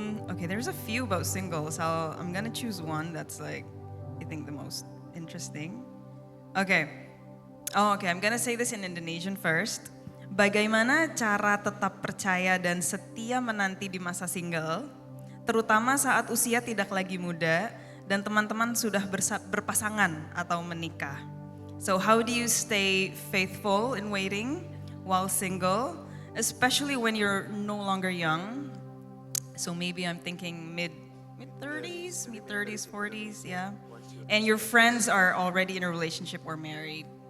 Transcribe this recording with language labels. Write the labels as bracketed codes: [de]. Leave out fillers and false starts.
[en] Okay, there's a few about singles. I'm gonna choose one that's like I think the most interesting. Okay. I'm gonna say this in Indonesian first. [id] Bagaimana cara tetap percaya dan setia menanti di masa single, terutama saat usia tidak lagi muda dan teman-teman sudah berpasangan atau menikah. [en] So how do you stay faithful in waiting while single, especially when you're no longer young? So maybe I'm thinking mid-30s, 40s, yeah. And your friends are already in a relationship or married.